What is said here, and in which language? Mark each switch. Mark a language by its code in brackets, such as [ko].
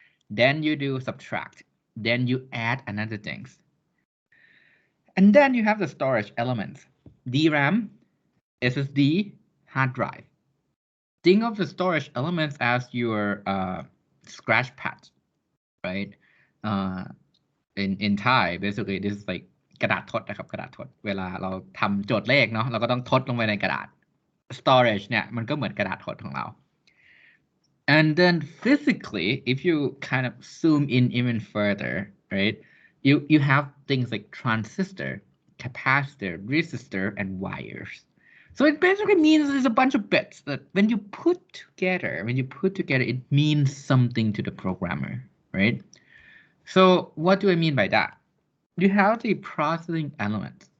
[en] Then you do subtract. Then you add another things. And then you have the storage elements. DRAM, SSD, hard drive. Think of the storage elements as your scratch pad, right? In Thai, basically, this is like [th] กระดาษทดนะครับกระดาษทดเวลาเราทำโจทย์เลขเนาะเราก็ต้องทดลงไปในกระดาษ storage เนี่ยมันก็เหมือนกระดาษทดของเรา [en] and then physically if you kind of zoom in even further, right? You have things like transistor, capacitor, resistor, and wires. So it basically means there's a bunch of bits that when you put together, it means something to the programmer, right? So what do I mean by that? You have the processing elements.